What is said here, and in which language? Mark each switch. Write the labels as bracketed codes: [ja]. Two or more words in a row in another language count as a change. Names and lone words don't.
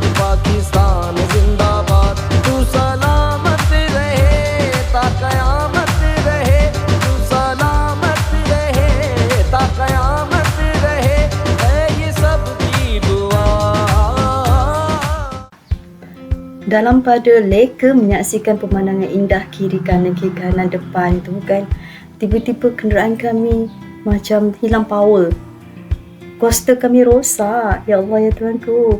[ur] پاکستان زندہ باد تو سلامت رہے تا قیامت رہے تو سلامت رہے تا قیامت رہے ہے یہ سب کی دعا. [ms] Dalam pada leka menyaksikan pemandangan indah kiri kanan depan tu kan, tiba-tiba kenderaan kami macam hilang power. Coaster kami rosak. Ya Allah ya Tuhanku.